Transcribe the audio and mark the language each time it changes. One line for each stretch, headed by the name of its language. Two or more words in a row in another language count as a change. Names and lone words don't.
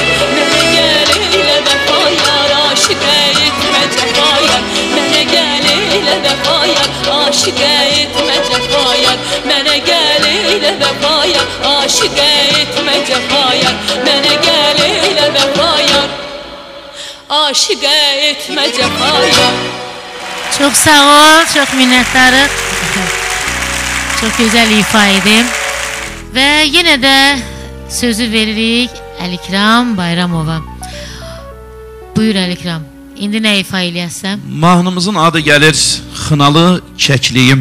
Azerbaijani: Mənə gəl elə vəfayar, aşiqə etmə cəfayar. Mənə gəl elə vəfayar, aşiqə etmə cəfayar. Mənə gəl elə vəfayar, aşiqə etmə cəfayar. Mənə gəl elə vəfayar, aşiqə etmə cəfayar.
Turkish: Çok sağ ol, çok minnettarım. Çok güzel ifa edin. Ve yine de
Azerbaijani: sözü veririk
Turkish: Əlikram Bayramova.
Azerbaijani: Buyur Əlikram. İndi nə ifa eləyəsən? Mahnımızın adı gəlir Xınalı Kəkliyim.